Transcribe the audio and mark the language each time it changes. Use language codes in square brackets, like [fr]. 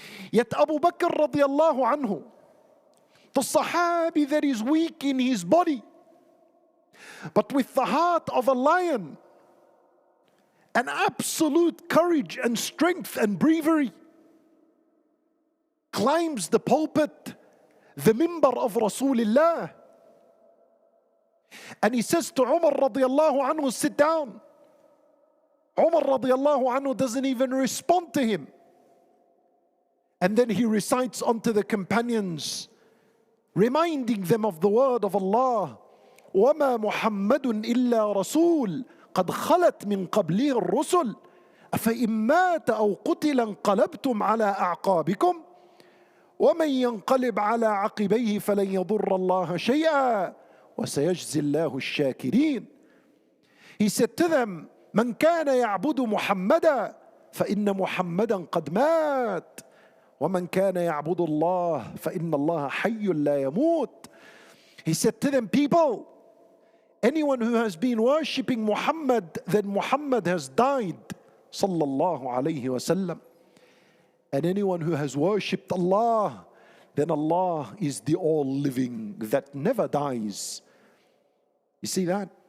[en] Yet Abu Bakr radiallahu anhu, the Sahabi that is weak in his body, but with the heart of a lion, an absolute courage and strength and bravery, climbs the pulpit, the mimbar of Rasulullah, and he says to Umar radiallahu anhu, sit down. Umar radiallahu anhu doesn't even respond to him. And then he recites unto the companions, reminding them of the word of Allah, [ar] وَمَا مُحَمَّدٌ إِلَّا رَسُولٌ قَدْ خَلَتْ مِنْ قَبْلِهِ الرُّسُلُ أَفَإِنْ مَاتَ أَوْ قُتِلَ انقَلَبْتُمْ عَلَىٰ أَعْقَابِكُمْ وَمَنْ يَنْقَلِبْ عَلَىٰ عَقِبَيْهِ فَلَنْ يَضُرَّ اللَّهَ شَيْئًا وَسَيَجْزِي اللَّهُ الشَّاكِرِينَ. [en] He said to them, [ar] مَنْ كَانَ يَعْبُدُ مُحَمَّدًا فَإِنَّ مُحَمَّدًا قَدْ مَاتَ وَمَنْ كَانَ يَعْبُدُ اللَّهَ فَإِنَّ اللَّهَ حَيٌّ لَا يَمُوتُ. [en] He said to them, people, anyone who has been worshipping Muhammad, then Muhammad has died, sallallahu alayhi wasallam. And anyone who has worshipped Allah, then Allah is the all-living that never dies. You see that?